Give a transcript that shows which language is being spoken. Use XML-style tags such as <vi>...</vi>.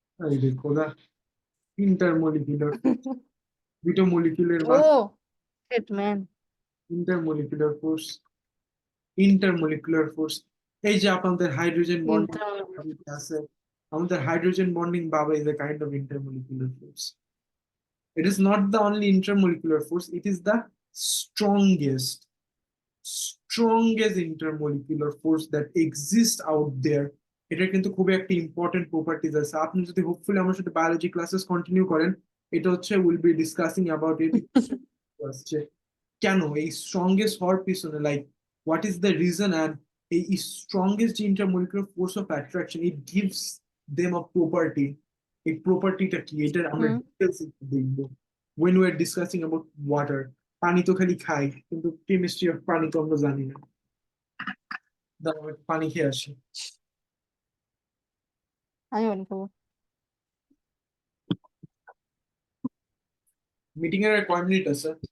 <bn>এই দেখো দা, intermolecular force. দুইটা মলিকিউলের ও মাঝে</bn> <en>শিট ম্যান intermolecular force, intermolecular force.</en> <bn>এই যে আপনাদের হাইড্রোজেন বন্ডিং আছে, আমাদের হাইড্রোজেন বন্ডিং বাবা</bn> <en>Is a kind of intermolecular force. It is not the only intermolecular force, it is the strongest strongest intermolecular force that exists out there.</en> <bn>এটা কিন্তু খুবই একটা ইম্পর্টেন্ট প্রপার্টিজ আছে, আপনি যদি হোপফুলি আমার সাথে বায়োলজি ক্লাসেস কন্টিনিউ করেন, এটা হচ্ছে</bn> <en>Will be discussing about it.</en> <bn>আসছে কেন এই</bn> <en>Strongest হওয়ার পিছনে, like what is the reason, and এই strongest intermolecular force of attraction it gives them a property.</en> <bn>এই প্রপার্টিটা কি, এটা আমরা হুম</bn> <en>details</en> <bn>দেখবো</bn> <en>when we are discussing about water.</en> <bn>পানি তো খালি খাই, কিন্তু কেমিস্ট্রি অফ পানি তো আমরা জানি না। দাঁড়াও, আমি একটু পানি খেয়ে আসি। আমি মনে করবো মিটিং এর আর কয় মিনিট আছে?</bn>